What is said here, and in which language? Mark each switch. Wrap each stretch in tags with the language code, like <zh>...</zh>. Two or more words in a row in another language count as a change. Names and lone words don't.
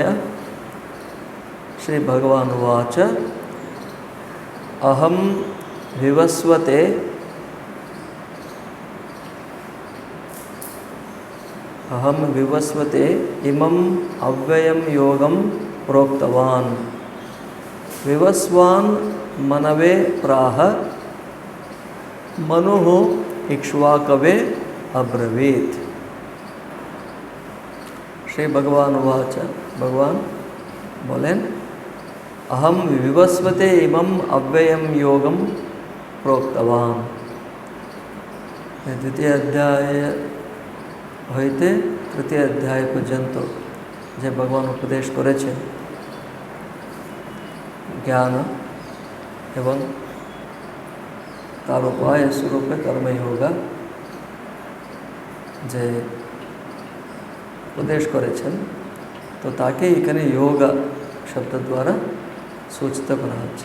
<sa>श्री भगवान् उवाच अहं विवस्वते अहं विवस्वते इमम् अव्ययं योगं प्रोक्तवान् विवस्वान् मनवे प्राह मनुः इक्ष्वाकवे अब्रवीत्। श्री भगवान् उवाच</sa> <hi>भगवान बोलें</hi> <sa>अहं विवस्वते इमम् अव्ययं योगं प्रोक्तवान्।</sa> <bn>দ্বিতীয় অধ্যায় হইতে তৃতীয় অধ্যায় পর্যন্ত যে ভগবান উপদেশ করেছেন জ্ঞান এবং তার উপায় স্বরূপে কর্মযোগ যে উপদেশ করেছেন, তো তাকে এখানে যোগ শব্দ দ্বারা সূচিত করা হচ্ছে।</bn>